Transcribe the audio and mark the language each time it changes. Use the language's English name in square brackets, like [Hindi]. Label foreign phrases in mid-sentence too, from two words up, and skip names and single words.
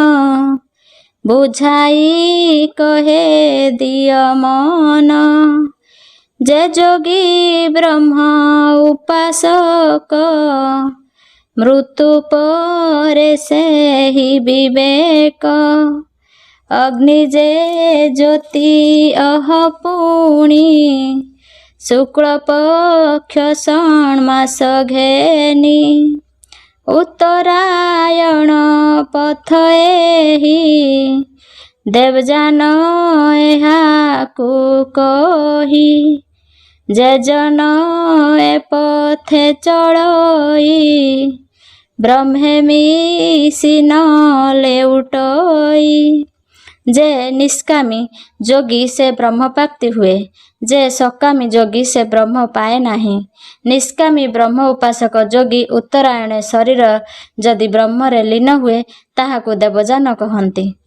[Odia] ବୁଝାଇ କହେ ଦିଅ ମନ ଯେ ଯୋଗୀ ବ୍ରହ୍ମ ଉପାସକ ମୃତ୍ୟୁ ପରେ ସେହି ବିବେକ ଅଗ୍ନି ଯେ ଜ୍ୟୋତି ଅହ ପୁଣି ଶୁକ୍ଳ ପକ୍ଷ ଷଣ ମାସ ଘେନି ଉତ୍ତରାୟଣ ପଥ ଏହି ଦେବଯାନ ଏହାକୁ କହି ଯେ ଜନ ଏ ପଥେ ଚଳଇ ବ୍ରହ୍ମେ ମିଶି ନ ଲେଉଟଇ ଯେ ନିଷ୍କାମୀ ଯୋଗୀ ସେ ବ୍ରହ୍ମ ପ୍ରାପ୍ତି ହୁଏ ଯେ ସକାମୀ ଯୋଗୀ ସେ ବ୍ରହ୍ମ ପାଏ ନାହିଁ ନିଷ୍କାମୀ ବ୍ରହ୍ମ ଉପାସକ ଯୋଗୀ ଉତ୍ତରାୟଣ ଶରୀର ଯଦି ବ୍ରହ୍ମରେ ଲୀନ ହୁଏ ତାହାକୁ ଦେବଯାନ କହନ୍ତି।